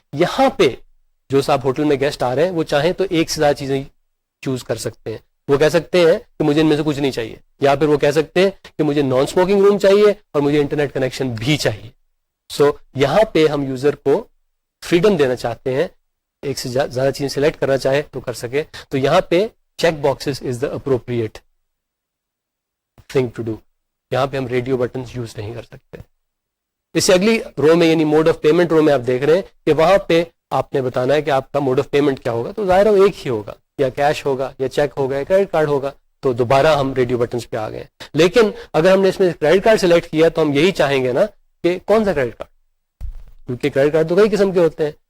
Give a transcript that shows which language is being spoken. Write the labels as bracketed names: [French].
[Urdu] یہاں پہ جو صاحب ہوٹل میں گیسٹ آ رہے ہیں وہ چاہیں تو ایک سے زیادہ چیزیں چوز کر سکتے ہیں. وہ کہہ سکتے ہیں کہ مجھے ان میں سے کچھ نہیں چاہیے, یا پھر وہ کہہ سکتے ہیں کہ مجھے نان اسموکنگ روم چاہیے اور مجھے انٹرنیٹ کنیکشن بھی چاہیے. سو یہاں پہ ہم یوزر کو فریڈم دینا چاہتے ہیں, ایک سے زیادہ چیزیں سلیکٹ کرنا چاہے تو کر سکے. تو یہاں پہ [English] Check boxes is the appropriate thing to do. [Urdu] یہاں پہ ہم ریڈیو بٹنز یوز نہیں کر سکتے. اس سے اگلی رو میں یعنی موڈ آف پیمنٹ رو میں آپ دیکھ رہے ہیں کہ وہاں پہ آپ نے بتانا ہے کہ آپ کا موڈ آف پیمنٹ کیا ہوگا. تو ظاہر ہو ایک ہی ہوگا, یا کیش ہوگا یا چیک ہوگا یا کریڈٹ کارڈ ہوگا. تو دوبارہ ہم ریڈیو بٹنز پہ آ گئے. لیکن اگر ہم نے اس میں کریڈٹ کارڈ سلیکٹ کیا تو ہم یہی چاہیں گے نا کہ کون سا کریڈٹ کارڈ, کیونکہ کریڈٹ کارڈ تو کئی قسم کے ہوتے ہیں.